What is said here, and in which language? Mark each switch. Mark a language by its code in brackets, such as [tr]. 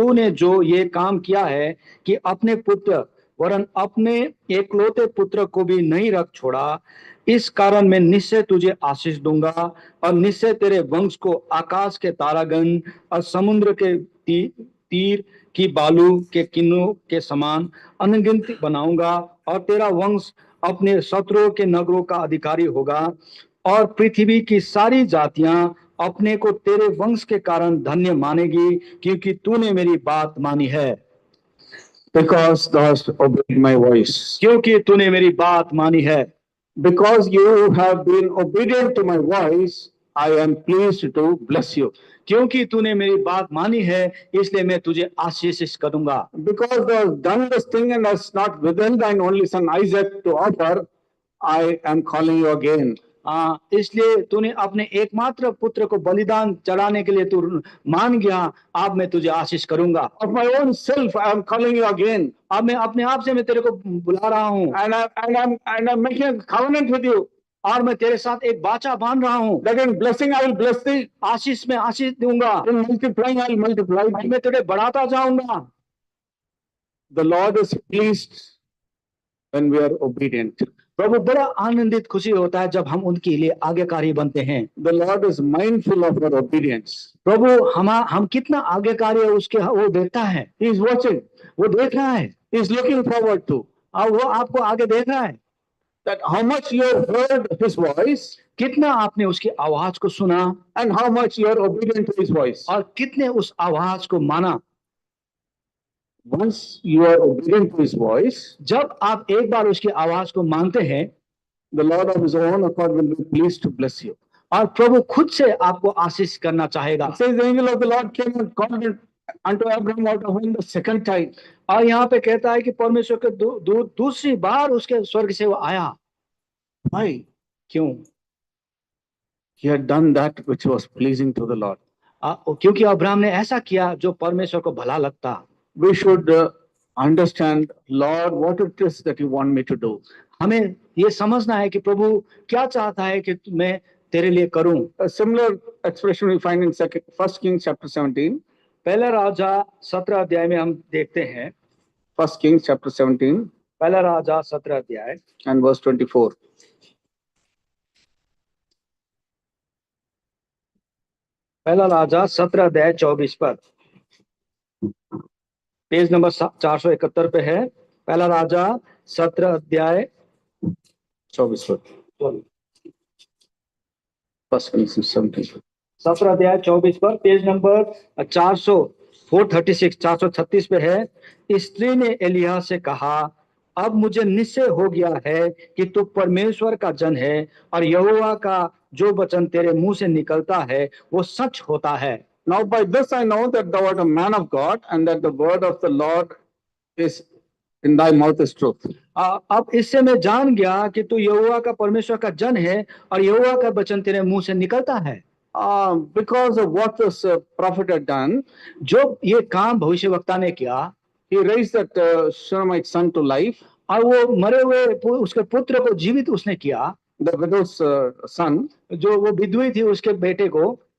[hi] जो ये काम किया है कि अपने पुत्र वरन अपने एकलौते पुत्र को भी नहीं रख छोड़ा, इस कारण मैं निश्चय तुझे आशीष दूंगा और निश्चय तेरे वंश को आकाश के तारागण और समुद्र के तीर की बालू के किन्नों के समान अनगिनत बनाऊंगा और तेरा वंश अपने शत्रुओं के नगरों का अधिकारी होगा और पृथ्वी की सारी जातियां अपने को तेरे वंश के कारण धन्य मानेगी क्योंकि तूने मेरी बात मानी है। [en] Because thou hast obeyed my voice. [hi] क्योंकि तूने मेरी बात मानी है। [en] Because you have been obedient to my voice, I am pleased to bless you. [hi] क्योंकि तूने मेरी बात मानी है इसलिए मैं तुझे आशीष करूंगा। [en] Because thou hast done this thing and hast not withheld thine only son Isaac to offer, I am calling you again. [hi] इसलिए तूने अपने एकमात्र पुत्र को बलिदान चढ़ाने के लिए तू मान गया, अब मैं तुझे आशीष करूंगा। [en] Of my own self I am calling you again. [hi] अब मैं अपने आप से मैं तेरे को बुला रहा हूँ। [en] And I'm making a covenant with you. [hi] और मैं तेरे साथ एक वाचा बांध रहा हूँ। [en] That in blessing I will bless thee. [hi] आशीष में आशीष दूंगा। [en] In multiplying I will multiply thee. [hi] मैं तेरे बढ़ाता जाऊंगा। [en] The Lord is pleased when we are obedient. [hi] प्रभु बड़ा आनंदित खुशी होता है जब हम उनके लिए आज्ञाकारी बनते हैं। [en] The Lord is mindful of our obedience. [hi] प्रभु हम कितना आज्ञाकारी है उसके वो देखता है। [en] He is watching. [hi] वो देख रहा है। [en] He is looking forward to. [hi] और वो आपको आगे देख रहा है। [en] That how much you have heard his voice. [hi] कितना आपने उसकी आवाज को सुना। [en] And how much you are obedient to his voice. [hi] और कितने उस आवाज को माना। [en] Once you are obedient to his voice, [hi] जब आप एक बार उसकी आवाज को मानते हैं, [en] the Lord of his own accord will be pleased to bless you. [hi] और प्रभु खुद से आपको आशीष करना चाहेगा। [en] It says the angel of the Lord came and called unto Abraham out of heaven the second time. [hi] और यहाँ पे कहता है कि परमेश्वर के दूसरी बार उसके स्वर्ग से वो आया। [en] Why? [hi] क्यों? [en] He had done that which was pleasing to the Lord. [hi] क्योंकि अब्राहम ने ऐसा किया जो परमेश्वर को भला लगता। [en] We should understand, Lord, what it is that you want me to do. [hi] हमें ये समझना है कि प्रभु क्या चाहता है कि मैं तेरे लिए करूं। [en] A similar expression we find in 1 Kings chapter 17. [hi] पहला राजा 17 अध्याय में हम देखते हैं। [en] 1 Kings chapter 17 [hi] पहला राजा 17 अध्याय [en] and verse 24. [hi] पहला राजा 17 अध्याय 24 पर, पेज नंबर 471 पे है। पहला राजा 17 अध्याय 24 पर। [en] 1 Kings 17. [hi] 17 अध्याय 24 पर, पेज नंबर 436 पे है। स्त्री ने एलिय्याह से कहा, अब मुझे निश्चय हो गया है कि तू परमेश्वर का जन है और यहोवा का जो वचन तेरे मुंह से निकलता है वो सच होता है। [en] Now by this I know that thou art a man of God, and that the word of the Lord is in thy mouth is truth. [hi] अब इससे मैं जान गया कि तू यहोवा का परमेश्वर का जन है और यहोवा का वचन तेरे मुंह से निकलता है। [en] Because of what this prophet had done, [hi] जो ये काम भविष्यवक्ता ने किया, [en] he raised that Shunammite son to life, [hi] और वो मरे हुए उसके पुत्र को जीवित उसने किया, [en] the widow's son, [hi] जो वो विधवी थी उसके बेटे को।